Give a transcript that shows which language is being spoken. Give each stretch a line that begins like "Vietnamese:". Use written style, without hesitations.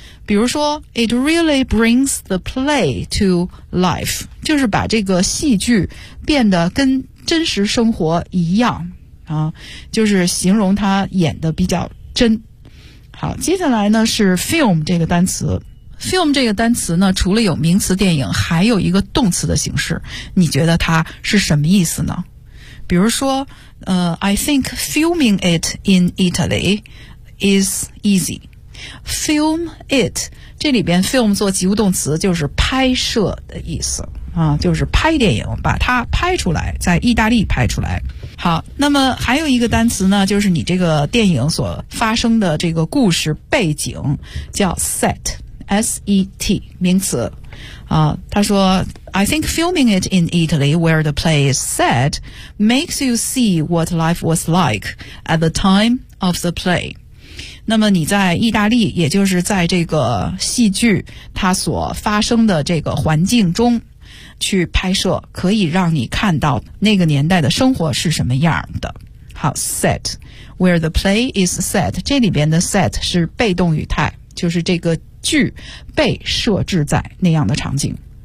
Chinese: 比如说
English: It really brings the play to life，
Chinese: 就是把这个戏剧变得跟真实生活一样啊，就是形容它演得比较真。好，接下来呢是 film 这个单词。 film 这个单词呢除了有名词电影还有一个动词的形式，你觉得它是什么意思呢？比如说
English: I think filming it in Italy is easy. Film it，
Chinese: 这里边 film 做及物动词就是拍摄的意思啊，就是拍电影，把它拍出来，在意大利拍出来。好，那么还有一个单词呢，就是你这个电影所发生的这个故事背景叫 set， S-E-T 名词啊。他说
English: I think filming it in Italy where the play is set makes you see what life was like at the time of the play.
Chinese: 那么你在意大利，也就是在这个戏剧它所发生的这个环境中去拍摄，可以让你看到那个年代的生活是什么样的。好，
English: set where the play is set，
Chinese: 这里边的 set 是被动语态，就是这个剧被设置在那样的场景。